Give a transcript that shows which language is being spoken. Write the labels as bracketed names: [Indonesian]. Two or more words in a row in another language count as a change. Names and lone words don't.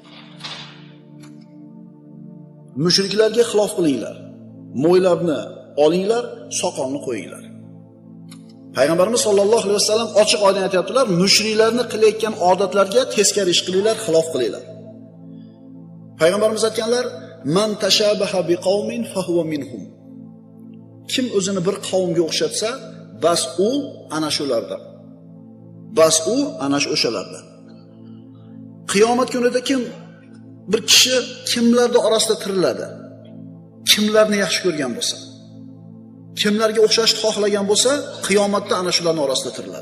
[Uzbek] Mushriklarga xilof qilinglar. Mo'ylabni olinglar, soqolni qo'yinglar. Payg'ambarimiz [Arabic] صلى الله عليه وسلم [Uzbek] ochiq oydin aytibdilar, mushriklarni qilayotgan odatlarga teskari ish qilinglar, xilof qilinglar. Payg'ambarimiz aytganlar, [Arabic] "من تشبه بقوم فهو منهم." [Uzbek] Kim o'zini bir qavmga o'xshatsa, bas u ana shulardan. Bas u ana o'shalardan. Qiyomat kunida kim bir kishi kimlarning orasida tiriladi? Kimlarni yaxshi ko'rgan bo'lsa, kimlarga o'xshashni xohlagan bo'lsa, qiyomatda ana shularning orasida tiriladi.